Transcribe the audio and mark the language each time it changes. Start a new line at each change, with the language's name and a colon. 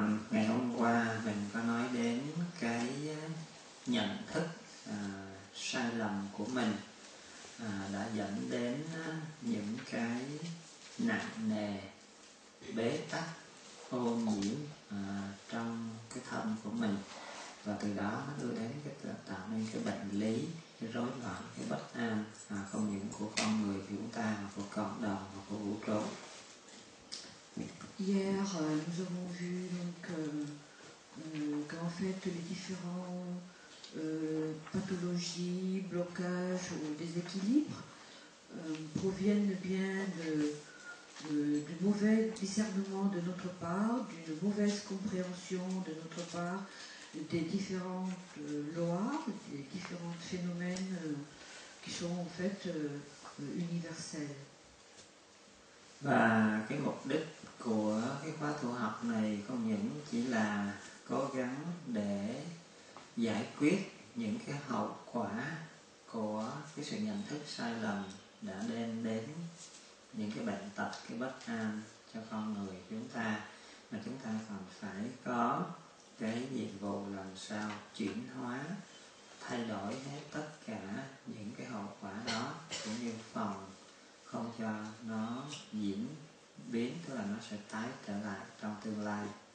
Vietnamese: Ngày hôm qua mình có nói đến cái nhận thức sai lầm của mình đã dẫn đến những cái nặng nề bế tắc ô nhiễm trong cái thân của mình, và từ đó nó đưa đến cái tạo nên cái bệnh lý, cái rối loạn, cái bất an không những của con người chúng ta mà của cộng đồng và của vũ trụ.
French: Hier, nous avons vu donc qu'en fait les différents pathologies, blocages ou déséquilibres proviennent bien du mauvais discernement de notre part, d'une mauvaise compréhension de notre part des différentes lois, des différents phénomènes qui sont en fait universels.
Vietnamese: Và cái mục đích của cái khóa tu học này không những chỉ là cố gắng để giải quyết những cái hậu quả của cái sự nhận thức sai lầm đã đem đến những cái bệnh tật, cái bất an cho con người chúng ta, mà chúng ta còn phải có cái nhiệm vụ làm sao chuyển hóa, thay đổi hết tất cả những cái hậu quả đó, cũng như phòng không cho nó diễn biến, tức là nó sẽ tái trở lại trong tương lai.